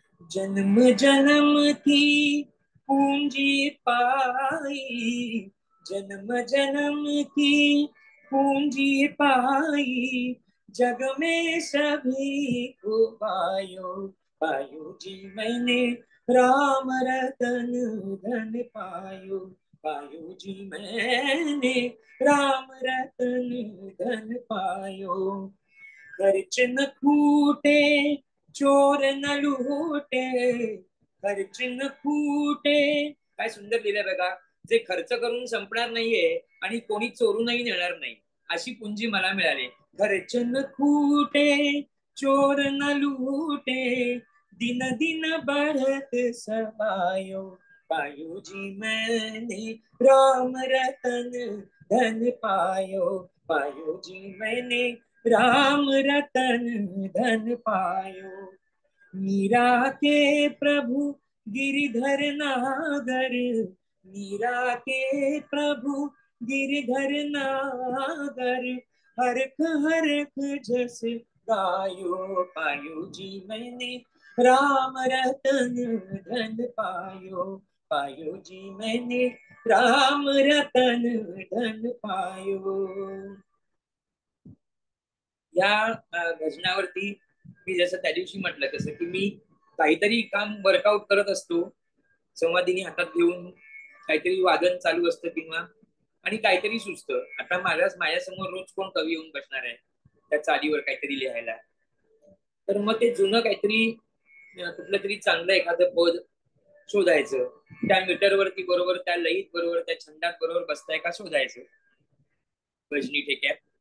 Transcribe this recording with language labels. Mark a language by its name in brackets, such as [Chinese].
[Hindi] जन्म जन्म की पूंजी पाई, जन्म जन्म की पूंजी पाई, जग में सभी को पायो, पायो जी मैंने राम रतन धन पायो, पायो जी मैंने राम रतन धन पायो, खर्च न फूटे चोर न लूटे, खर्च न फूटे, [Marathi] काय सुंदर लिहिलंय बघा. जे खर्च करून संपणार नाहीये आणि कोणी चोरूनही नेणार नाही अशी पुंजी मला मिळाली. [Hindi] खर्च न फूटे चोर न लूटे, दिन दिन बढ़त समायो, पायो जी मैंने राम रतन धन पायो, पायो जी मैंने राम रतन धन पायो, मीरा के प्रभु गिरिधर नागर, मीरा के प्रभु गिरिधर नागर, हरख हरख जस गायो, पायो जी मैंने राम रतन धन पायो, पायो जी मैंने राम रतन धन पायो. [Marathi] या भजनावरती मी जसं त्या दिवशी म्हटलं तसं की मी काहीतरी काम वर्कआउट करत असतो, संवादिनी हातात घेऊन काहीतरी वादन चालू असतं किंवा आणि काहीतरी सुचतं. आता माझ्यासमोर रोज कोण कवी येऊन बसणार आहे त्या चालीवर काहीतरी लिहायला, तर मग ते जुनं काहीतरी कुठलं तरी चांगलं एखादं पद शोधायचं, त्या मीटरवरती बरोबर त्या लयीत बरोबर त्या छंदात बरोबर बसताय का शोधायचं भजनी ठेक्यात.